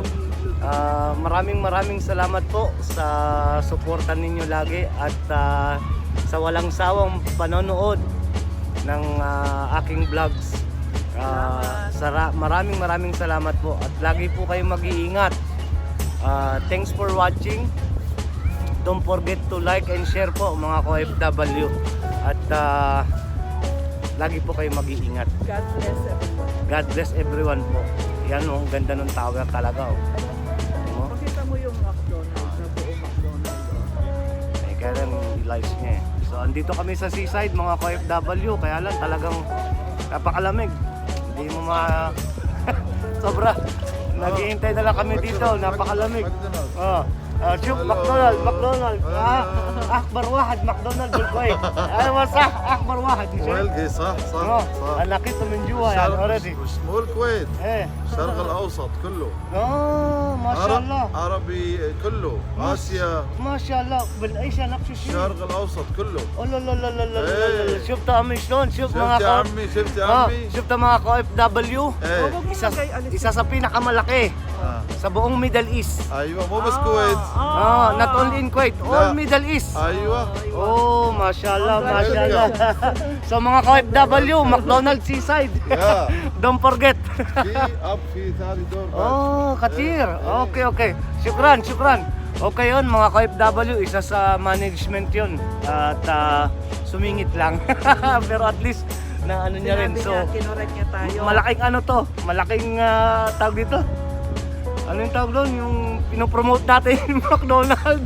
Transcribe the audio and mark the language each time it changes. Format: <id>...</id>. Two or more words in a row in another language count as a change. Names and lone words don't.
<tl>Maraming salamat po sa suporta ninyo lagi at sa walang sawang panonood ng aking vlogs. Maraming salamat po at lagi po kayong mag-iingat.</tl> <en>Thanks for watching. Don't forget to like and share</en> <tl>po mga ka-OFW. At lagi po kayo mag-iingat.</tl> <en>God bless everyone. God bless everyone po.</en> <tl>Yan oh, ang ganda ng tower talaga oh. Pakita mo yung McDonald's, na buong McDonald's. Eh, kaya lang i-live niya eh. So, andito kami sa seaside mga ka-OFW. Kaya lang talagang napakalamig. Hindi mo sobra. Naghihintay na lang kami dito. Napakalamig. Oh.</tl> <ar>شوف ماكدونالد اكبر واحد ماكدونالد بالكويت. ايوه صح اكبر واحد. والقي صح انا لقيته من جوا يعني اوريدي. مو الكويت، ايه الشرق الاوسط كله. ما شاء الله. عربي كله، اسيا ما شاء الله. بالايش نقش الشيء. الشرق الاوسط كله. لا لا لا لا لا. شفت عمي شلون؟ شفت شفت يا عمي، شفت يا عمي.</ar> <tl>شفت mga ka-OFW. Isa sa pinakamalaki sa buong Middle East.</tl> <ar>ايوه مو بس كويت.</ar> <en>Not only in Kuwait, all Middle East.</en> <ar>ايوه. Oh, ما شاء الله، ما شاء الله.</ar> <tl>So mga ka-OFW, McDonald's Seaside.</tl> <en>Yeah. Don't forget.</en> <ar>في اب في ثاني دور بعد. Oh, katir. Okay. Shukran.</ar> <tl>Okay yun, mga ka-OFW, isa sa management yun. At sumingit lang. Pero at least na ano niya rin. So, kinorek niya tayo. malaking tawag dito. Ano yung tawag doon? Yung pinopromote natin yung McDonald's.</tl>